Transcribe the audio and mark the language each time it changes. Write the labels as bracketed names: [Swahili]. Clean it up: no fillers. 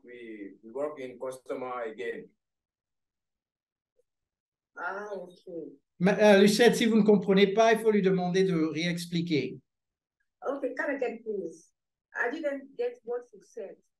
[English] We work in customer again. Ah, okay. [French] Lucette, si vous ne comprenez pas, il faut lui demander de réexpliquer. [English] Okay, come again, please. I didn't get what you said.